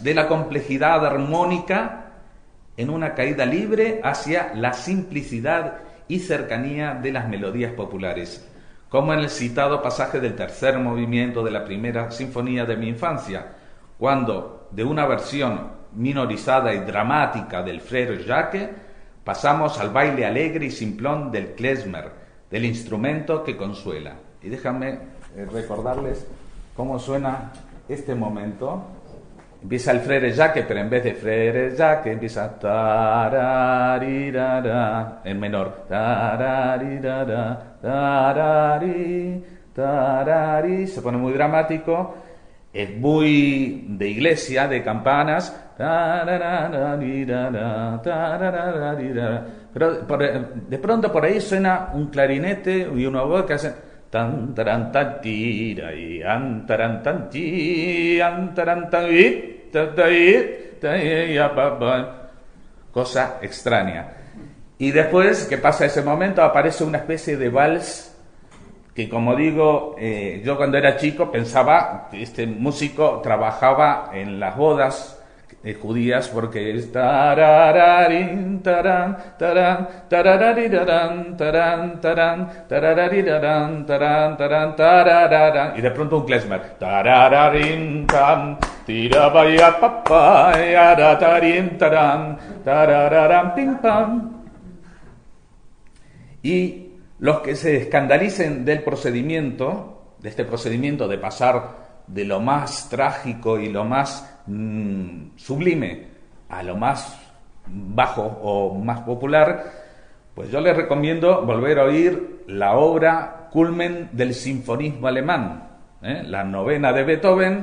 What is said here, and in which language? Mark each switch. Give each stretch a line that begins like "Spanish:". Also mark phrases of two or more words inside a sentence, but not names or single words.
Spanish: de la complejidad armónica en una caída libre hacia la simplicidad y cercanía de las melodías populares, como en el citado pasaje del tercer movimiento de la primera sinfonía de mi infancia, cuando de una versión minorizada y dramática del Frère Jacques pasamos al baile alegre y simplón del klezmer, del instrumento que consuela. Y déjame recordarles cómo suena este momento. Empieza el Frere Jacques, pero en vez de Frere Jacques empieza tararirara, en menor. Tararirara, tarari, tarari. Se pone muy dramático. Es muy de iglesia, de campanas. Pero de pronto por ahí suena un clarinete y una voz que hace tan taran tan tira y an taran tan ti an taran tan cosa extraña. Y después que pasa ese momento aparece una especie de vals que, como digo, yo cuando era chico pensaba que este músico trabajaba en las bodas judías, porque es tarararin, taran, taran, tararariraran, taran, taran, tararariraran, taran, taran, tarararan, y de pronto un klezmer, tarararin, tan, tirabaya papaya, taratarin, taran, tarararan, pim pam. Y los que se escandalicen del procedimiento, de este procedimiento de pasar de lo más trágico y lo más sublime a lo más bajo o más popular, pues yo les recomiendo volver a oír la obra culmen del sinfonismo alemán, la novena de Beethoven.